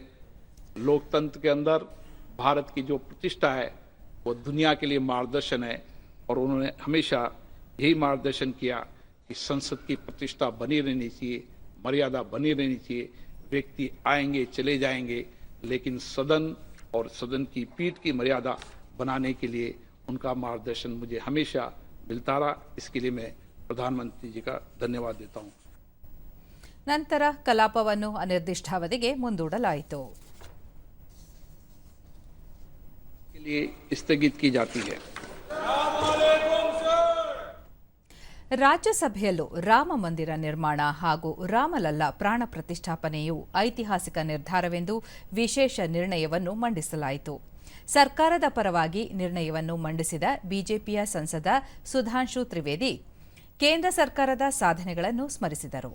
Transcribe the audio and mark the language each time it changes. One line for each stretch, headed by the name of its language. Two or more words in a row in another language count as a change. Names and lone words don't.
Hindi: लोकतंत्र के अंदर भारत की जो प्रतिष्ठा है वो दुनिया के लिए मार्गदर्शन है और उन्होंने हमेशा यही मार्गदर्शन किया कि संसद की प्रतिष्ठा बनी रहनी चाहिए, मर्यादा बनी रहनी चाहिए. व्यक्ति आएंगे चले जाएंगे, लेकिन सदन और सदन की पीठ की मर्यादा बनाने के लिए उनका मार्गदर्शन मुझे हमेशा मिलता रहा. इसके लिए मैं प्रधानमंत्री जी का धन्यवाद देता हूं.
Kannada: ನಂತರ ಕಲಾಪವನ್ನು ಅನಿರ್ದಿಷ್ಟಾವಧಿಗೆ ಮುಂದೂಡಲಾಯಿತು.
Hindi: के लिए स्थगित की जाती है.
Kannada: ರಾಜ್ಯಸಭೆಯಲ್ಲೂ ರಾಮ ಮಂದಿರ ನಿರ್ಮಾಣ ಹಾಗೂ ರಾಮಲಲ್ಲಾ ಪ್ರಾಣ ಪ್ರತಿಷ್ಠಾಪನೆಯು ಐತಿಹಾಸಿಕ ನಿರ್ಧಾರವೆಂದು ವಿಶೇಷ ನಿರ್ಣಯವನ್ನು ಮಂಡಿಸಲಾಯಿತು. ಸರ್ಕಾರದ ಪರವಾಗಿ ನಿರ್ಣಯವನ್ನು ಮಂಡಿಸಿದ ಬಿಜೆಪಿಯ ಸಂಸದ ಸುಧಾಂಶು ತ್ರಿವೇದಿ ಕೇಂದ್ರ ಸರ್ಕಾರದ ಸಾಧನೆಗಳನ್ನು ಸ್ಮರಿಸಿದರು.